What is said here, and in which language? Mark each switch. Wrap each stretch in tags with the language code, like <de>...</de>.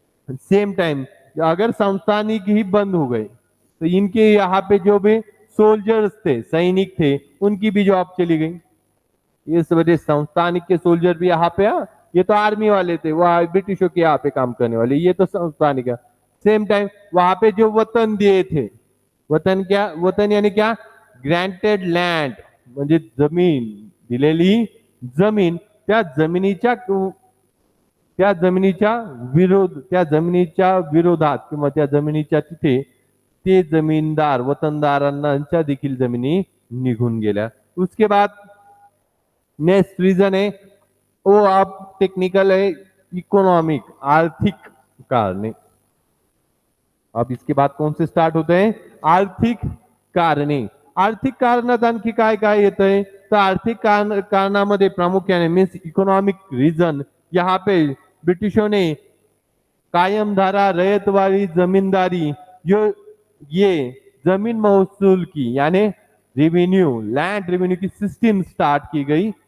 <hi>Same time अगर संस्थानिक ही बंद हो गए तो इनके यहाँ पे जो भी सोल्जर्स थे, सैनिक थे, उनकी भी जॉब चली गई। इस वजह संस्थानिक के सोल्जर भी यहाँ पे, ये तो आर्मी वाले थे, वो ब्रिटिशों के यहाँ पे काम करने वाले, ये तो संस्थानिक है। सेम टाइम वहां पे जो वतन दिए थे, वतन क्या, वतन यानी क्या,</hi> <mr>ग्रँटेड लँड म्हणजे जमीन, दिलेली जमीन, त्या जमिनीच्या विरोधात किंवा त्या जमिनीच्या तिथे ते जमीनदार वतनदारांच्या देखील जमिनी निघून गेल्या।</mr> <hi>उसके बाद नेक्स्ट रीजन है वो आप टेक्निकल है, इकोनॉमिक, आर्थिक कारणे। अब इसके बाद कौन से स्टार्ट होते हैं, आर्थिक कारणे।</hi> <mr>आर्थिक कारणात आणखी काय काय येतंय, तर आर्थिक कारणामध्ये प्रामुख्याने</mr> <hi>मीन्स इकोनॉमिक रीजन, यहाँ पे ब्रिटिशों ने कायम धारा रैयतवाड़ी जमींदारी, जो ये जमीन महसूल की यानी रेवेन्यू, लैंड रेवेन्यू की सिस्टम स्टार्ट की गई।</hi>